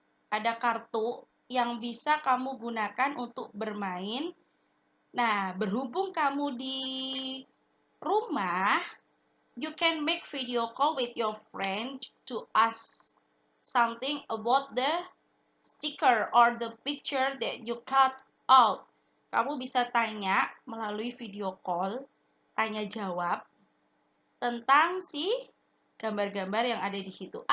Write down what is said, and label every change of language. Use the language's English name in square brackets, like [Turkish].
[Indonesian] Ada kartu yang bisa kamu gunakan untuk bermain. Nah, berhubung kamu di rumah, [English] you can make video call with your friend to ask something about the sticker or the picture that you cut out. [Indonesian] Kamu bisa tanya melalui video call, tanya jawab tentang si gambar-gambar yang ada di situ.